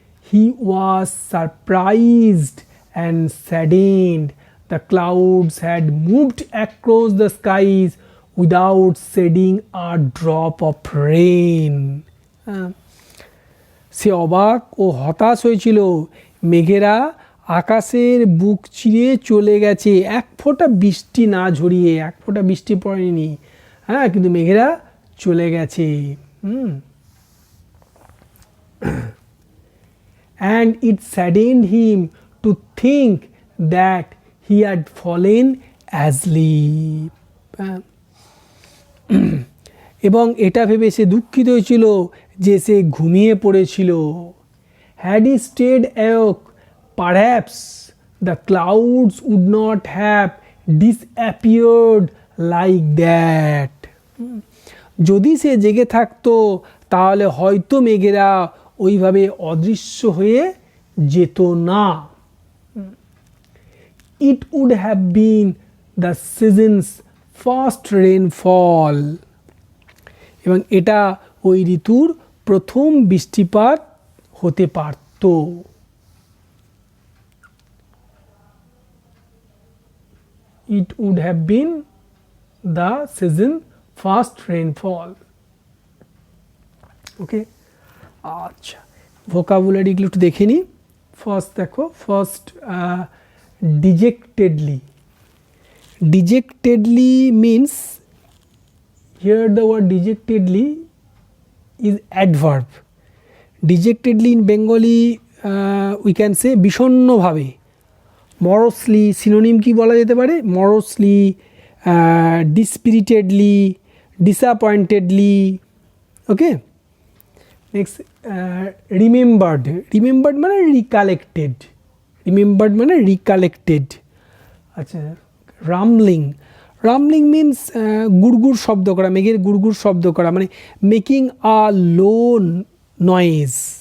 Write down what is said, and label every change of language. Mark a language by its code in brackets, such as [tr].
[en] He was surprised and saddened. The clouds had moved across the skies without shedding a drop of rain. [bn] সে অবাক ও হতাশ হয়েছিল। মেঘেরা আকাশের বুক চিরে চলে গেছে, এক ফোঁটা বৃষ্টি না ঝরিয়ে, এক ফোঁটা বৃষ্টি পড়েনি। হ্যাঁ, কিন্তু মেঘেরা চলে গেছে। [en] And it saddened him to think that he had fallen asleep. [bn] এবং এটা ভেবে সে দুঃখিত হয়েছিল যে সে ঘুমিয়ে পড়েছিল। [en] Had he stayed awake, perhaps the clouds would not have disappeared like that. [bn] যদি সে জেগে থাকতো তাহলে হয়তো মেঘেরা ওইভাবে অদৃশ্য হয়ে যেত না। [en] It would have been the season's first rainfall. [bn] এবং এটা ওই ঋতুর প্রথম বৃষ্টিপাত হতে পারত। [en] It would have been the season's first rainfall. [bn] ওকে, আচ্ছা, ভোকাবুলারিগুলো একটু দেখে নিই। ফার্স্ট দেখো, first dejectedly. [en] Dejectedly means, here the word dejectedly is adverb. Dejectedly in Bengali we can say বিষণ্ণভাবে। [bn] morosely synonym কি বলা যেতে পারে? [en] morosely, dispiritedly, disappointedly. Okay, next remembered. remembered মানে recollected. remembered মানে recollected. আচ্ছা, [bn] রামলিং রামলিং মিন্স গুড়গুড় শব্দ করা, মেঘের গুড়গুড় শব্দ করা, মানে [en] Making a low noise.